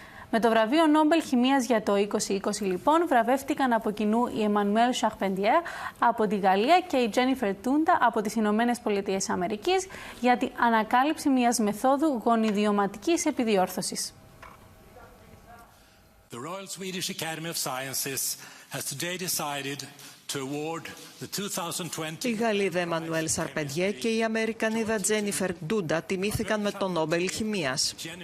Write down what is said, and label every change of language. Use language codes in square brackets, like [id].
[el] Με το βραβείο Νόμπελ Χημείας για το 2020, λοιπόν, βραβεύτηκαν από κοινού η Εμμανουέλ Σαρπεντιέρ από τη Γαλλία και η Τζένιφερ Τούντα από τις Ηνωμένες Πολιτείες Αμερικής για την ανακάλυψη μιας μεθόδου γονιδιωματικής επιδιόρθωσης. [en] The Royal Swedish Academy of Sciences has today decided to award the 2020. [el] Η Γαλλίδα Εμμανουέλ Σαρπεντιέ και η Αμερικανίδα Τζένιφερ Ντούντα τιμήθηκαν με το Νόμπελ Χημείας.